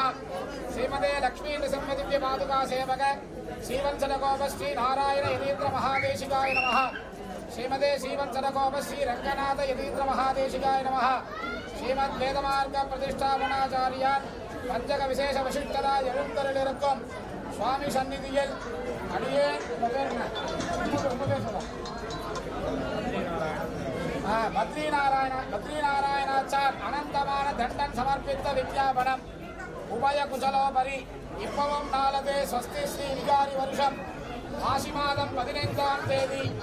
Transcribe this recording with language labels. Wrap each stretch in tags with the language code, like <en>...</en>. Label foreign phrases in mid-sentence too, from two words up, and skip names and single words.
<sa>श्रीमते लक्ष्मी नृसिंह दिव्य पादुका सेवक श्रीवंश षडकोप श्री नारायण यतीन्द्र महादेशिकाय नमः। श्रीमते श्रीवंश षडकोप श्री रंगनाथ यतीन्द्र महादेशिकाय नमः। श्रीमद् वेदमार्ग प्रतिष्ठापनाचार्य पंचक विशेष वशिष्ठता</sa> <ta>எழுந்தருளிருக்கும் சுவாமி சந்நிதியில் அடியேன் பத்ரிநாராயணாச்சார் அனந்தமான தண்டன் சமர்ப்பித்த விஞ்ஞாபனம் உபய குசலோபரி இப்பவும் நாளது ஸ்வஸ்தி ஸ்ரீ விகாரி வருஷம் மாசி மாதம் 15ஆம் தேதி</ta>